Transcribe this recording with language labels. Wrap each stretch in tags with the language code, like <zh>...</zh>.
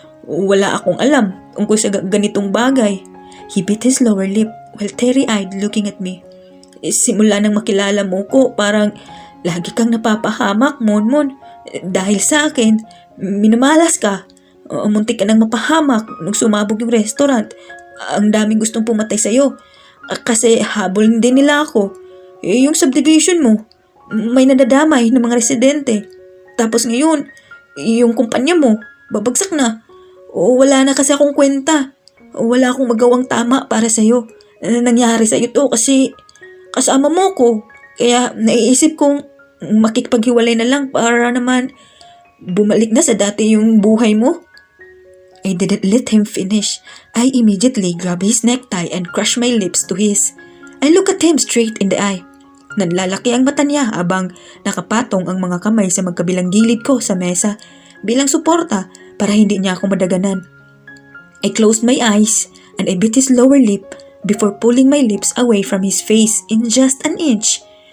<tl>Wala akong alam tungkol sa ganitong bagay. He bit his lower lip while teary-eyed looking at me. Simula nang makilala mo ko, parang lagi kang napapahamak, Monmon. Dahil sa akin, minamalas ka. Muntik ka nang mapahamak nung sumabog yung restaurant. Ang daming gustong pumatay sa'yo. Kasi habol din nila ako. Yung subdivision mo, may nadadamay ng mga residente. Tapos ngayon, yung kumpanya mo, babagsak na. Wala na kasi akong kwenta. Wala akong magawang tama para sa'yo. Nangyari sa'yo to kasi kasama mo ko. Kaya naiisip kong makikipaghiwalay na lang para naman bumalik na sa dati yung buhay mo.</tl> <en>I didn't let him finish. I immediately grabbed his necktie and crushed my lips to his. I looked at him straight in the eye.</en> <tl>Nanlalaki ang mata niya habang nakapatong ang mga kamay sa magkabilang gilid ko sa mesa bilang suporta para hindi niya ako madaganan.</tl> <en>I closed my eyes and I bit his lower lip before pulling my lips away from his face in just an inch.</en>